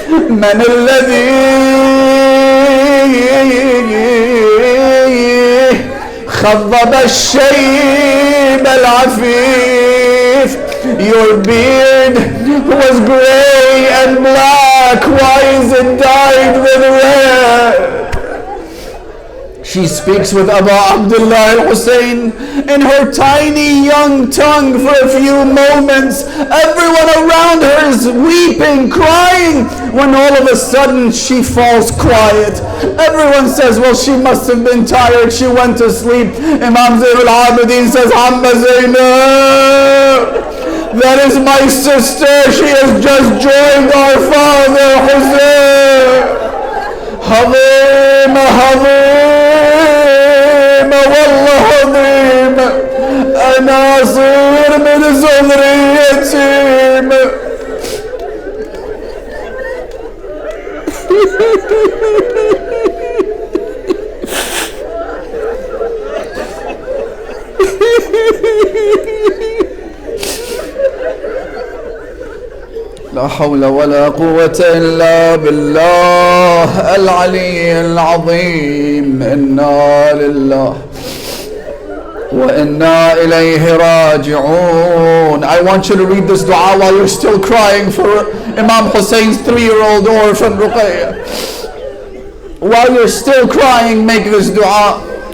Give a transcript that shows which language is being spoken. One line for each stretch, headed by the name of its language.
Arabic: من الذي خضب الشيب العفيف."
English: Your beard was gray and black. Why is it dyed with red? She speaks with Abu Abdullah al-Hussein in her tiny young tongue for a few moments. Everyone around her is weeping, crying, when all of a sudden she falls quiet. Everyone says, well, she must have been tired. She went to sleep. Imam Zayn al-Abidin says, Amma Zaynab, that is my sister. She has just joined our father, Hussein. Hazim, Hazim, Wallah Hazim.
Arabic: ناصر من ذريتهم. لا حول ولا قوة إلا بالله العلي العظيم. إنا لله وإنا إليه راجعون.
English: I want you to read this dua while you're still crying for Imam Hussein's 3-year-old orphan Ruqayya. While you're still crying, make this dua.